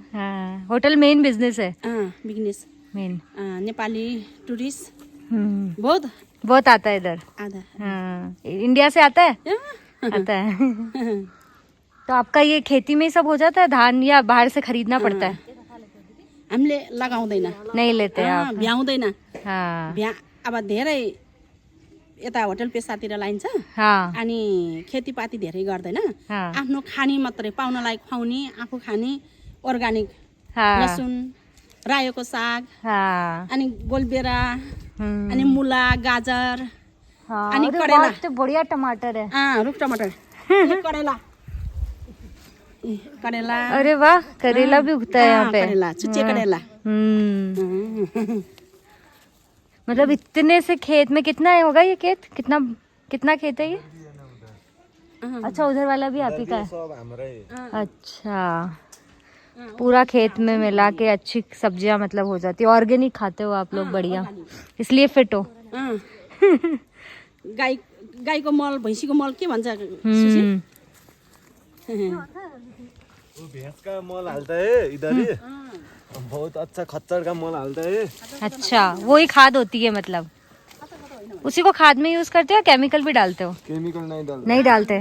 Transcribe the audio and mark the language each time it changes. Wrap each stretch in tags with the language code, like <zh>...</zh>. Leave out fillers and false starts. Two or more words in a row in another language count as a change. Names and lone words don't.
<hi>हाँ, होटल मेन बिजनेस है। बिजनेस मेन। नेपाली टूरिस्ट बहुत बहुत आता है इधर। आधा। हाँ, इंडिया से आता है। आता है। तो आपका ये खेती में ही सब हो जाता है धान, या बाहर से खरीदना पड़ता है?</hi> <ne>हामीले लगाउँदैन,</ne> <hi>नहीं लेते आप?</hi> <ne>भ्याउँदैन।</ne> <hi>हाँ,</hi> <ne>अब धेरै यता होटल पेसातिर लाइन्छ।</ne> <hi>हाँ,</hi> <ne>अनि खेतीपाती धेरै गर्दैन।</ne> <hi>हाँ,</hi> <ne>आफ्नो खानी मात्रै, पाउनलाई खुवाउने, आफू खाने अर्गानिक।</ne> <hi>हाँ,</hi> <ne>लसुन, रायोको साग,</ne> <hi>हाँ,</hi> <ne>अनि गोलबेरा, अनि मुला, गाजर,</ne> <hi>हाँ।</hi> <ne>अनि</ne> <hi>अरे</hi> <ne>करेला।</ne> <hi>वाह, तो बढ़िया टमाटर है।</hi> <ne>रुख टमाटर। ये करेला। करेला।</ne> <hi>अरे वाह, करेला भी उगता है यहाँ पे।</hi> <ne>करेला, चुच्चे करेला।</ne> <hi>मतलब इतने से खेत में कितना होगा ये खेत? कितना खेत है ये? अच्छा, उधर वाला भी आप ही का है? अच्छा, पूरा खेत में मिला के अच्छी सब्जियां मतलब हो जाती है। ऑर्गेनिक खाते हो आप लोग, बढ़िया, इसलिए फिट हो।</hi> <ne>गाईको मल, भैँसीको मल के भन्छ?</ne> <hi>वो भैंस का मल हालता है इधर ही। बहुत अच्छा खच्चर का मल हालता है। अच्छा, वो ही खाद होती है, मतलब उसी को खाद में यूज करते हो, केमिकल भी डालते हो? केमिकल नहीं डालते। नहीं डालते।</hi>